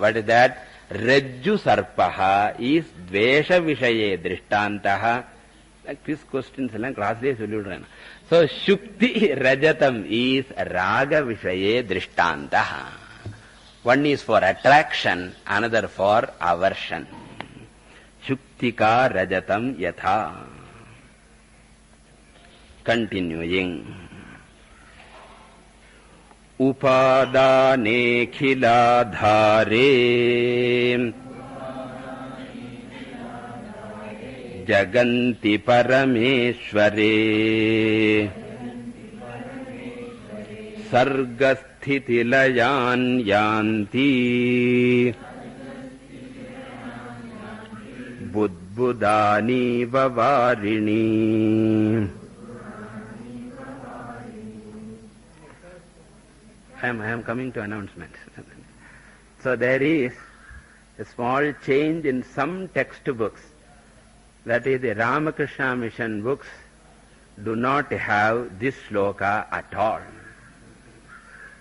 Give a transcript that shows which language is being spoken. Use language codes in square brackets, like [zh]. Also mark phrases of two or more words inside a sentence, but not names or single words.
[en] What is that? [sa] रज्जु सर्पः is द्वेष विषये दृष्टान्तः. [en] Like these questions along class days will. So [sa] शुक्ति रजतम् [en] is [sa] राग विषये दृष्टान्तः. [en] One is for attraction, another for aversion. [sa] शुक्तिका रजतम् यथा. [en] Continuing. [sa] उपादाने खिलाधारे जगन्ति परमेश्वरे सर्गस्थितिलयान् यान्ति बुद्बुदानि इव वारिणि. [en] I am coming to announcement. So there is a small change in some textbooks. That is, the Ramakrishna Mission books do not have this shloka at all.